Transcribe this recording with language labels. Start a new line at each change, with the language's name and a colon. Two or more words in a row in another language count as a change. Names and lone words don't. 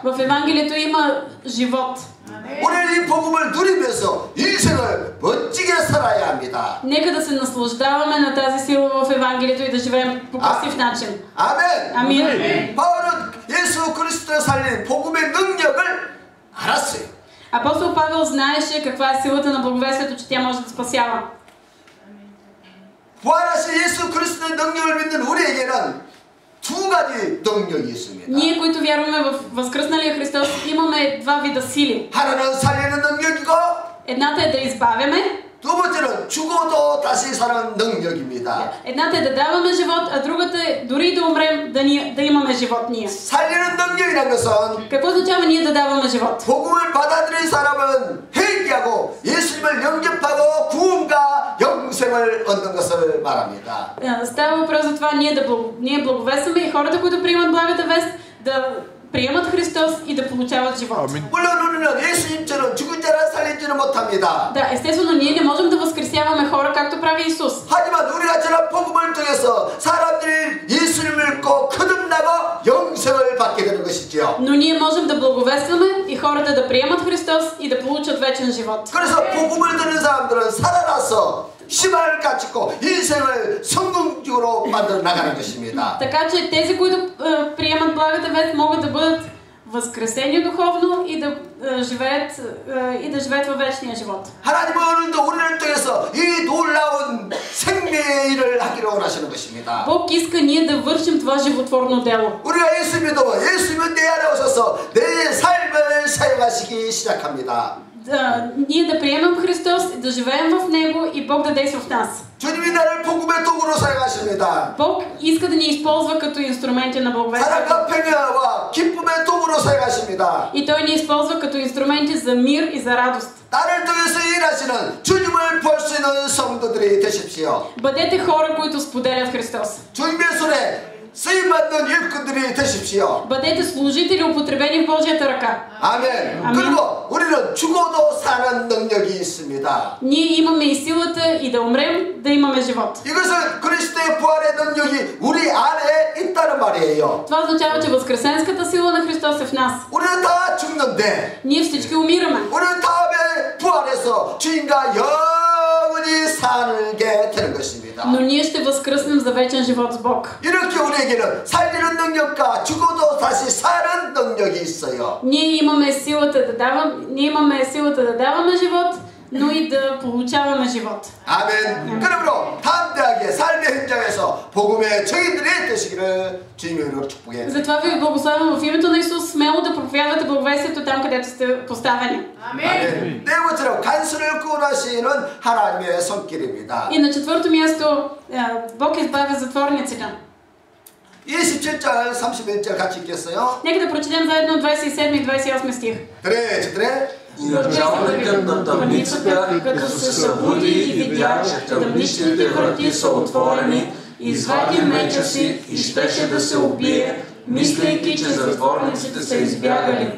Bulgarian: В Евангелието има живот.
Korean: 우리는 이 복음을 누리면서 인생을 멋지게 살아야 합니다.
Bulgarian: Нека да се наслаждаваме на тази сила в Евангелието и да живеем по красив начин.
Korean: 아멘.
Bulgarian: Амин.
Korean: 바울은 예수 그리스도를 살린 복음의 능력을 알았어요.
Bulgarian: Апостол Павел знаеше каква е силата на благовестието, че тя може да спасява.
Korean: 부활하신 예수 그리스도의 능력을 믿는 우리에게는 두 가지 능력이 있습니다.
Bulgarian: Ние, които вярваме в възкръсналия Христос, имаме два вида сили.
Korean: 하나는 살리는 능력이고
Bulgarian: Едната е да избавяме,
Korean: 두 번째는 죽어도 다시 사는 능력입니다.
Bulgarian: едната е да даваме живот, а другата е дори да умрем, да имаме живот ние.
Korean: 살리는 능력이라는 것은
Bulgarian: Какво означава ние да даваме живот?
Korean: 복음을 받아들인 사람은 회개하고 예수님을 영접하고 구원과 영생을 얻는 것을 말합니다.
Bulgarian: Става въпрос за това ние благовестваме и хората, които приемат благата вест, да приемат Христос и да получават живот.
Korean: 물론 우리는 예수님처럼 죽은 자를 살리지는 못합니다.
Bulgarian: Да, естествено, ние не можем да възкресяваме хора, както прави Исус.
Korean: 하지만 우리가 저런 복음을 통해서 사람들이 예수님을 믿고 거듭나고 영생을 받게 되는 것이지요.
Bulgarian: Но ние можем да благовестваме и хората да приемат Христос и да получат вечен живот.
Korean: 그래서 복음을 듣는 사람들은 살아나서 희망을 가지고 인생을 성공적으로 만들어 나가는 것입니다.
Bulgarian: Така че тези, които приемат благата вест, могат да бъдат възкресени духовно и да живеят във вечния живот.
Korean: 하나님은 오늘도 우리를 통해서 이 놀라운 생명의 일을 하기를 원하시는 것입니다.
Bulgarian: Бог иска ние да вършим това животворно дело.
Korean: 우리가 예수 믿어 예수님은 내 안에 오셔서 내 삶을 사용하시기 시작합니다.
Bulgarian: Ние да приемем Христос, да живеем в Него и Бог да действа в нас.
Korean: 주님이 나를 복음의 도구로 사용하십니다.
Bulgarian: Бог иска да ни използва като инструменти на благовестието.
Korean: 사랑과 평화와 기쁨의 도구로 사용하십니다.
Bulgarian: И Той ни използва като инструменти за мир и за радост.
Korean: 나를 통해서 일하시는 주님을 볼 수 있는 성도들이 되십시오.
Bulgarian: Бъдете хора, които споделят Христос.
Korean: 주님의 손에 쓰임받는 일꾼들이 되십시오.
Bulgarian: Бъдете служители, употребени в Божията ръка.
Korean: 아멘. 아멘. 그리고 우리는 죽어도 사는 능력이 있습니다.
Bulgarian: Ние имаме и силата и да умрем, да имаме живот.
Korean: 이것은 그리스도의 부활의 능력이 우리 안에 있다는 말이에요.
Bulgarian: Това означава, че възкресенската сила на Христос е в нас.
Korean: 우리는 다 죽는데
Bulgarian: Ние всички умираме.
Korean: 우리는 다음에 부활해서 주님과 영원히 살게 되는 것입니다.
Bulgarian: Но ние ще възкръснем за вечен живот с Бог.
Korean: 이렇게 우리에게는 살리는 능력과 죽어도 다시 사는 능력이 있어요.
Bulgarian: Ние имаме силата да даваме живот, но и да получаваме живот.
Korean: 아멘. 그러므로 담대하게 삶의 현장에서 복음의 증인들이 되시기를 주님의 이름으로 축복해.
Bulgarian: Затова ви благославям в името на Исус смело да проповядвате благовестието там, където сте поставени.
Korean: 아멘. 네 번째로 간수를 구원하시는 하나님의 손길입니다.
Bulgarian: И на четвърто място Бог избавя затворниците.
Korean: 27절 31절 같이 읽겠어요.
Bulgarian: Нека да прочетем заедно 27 и 28 стих.
Korean: 네.
Bulgarian: И началникът на тъмницата, като се събуди и видя, че тъмничните врати са отворени, извади меча си и щеше да се убие, мислейки, че затворниците са избягали.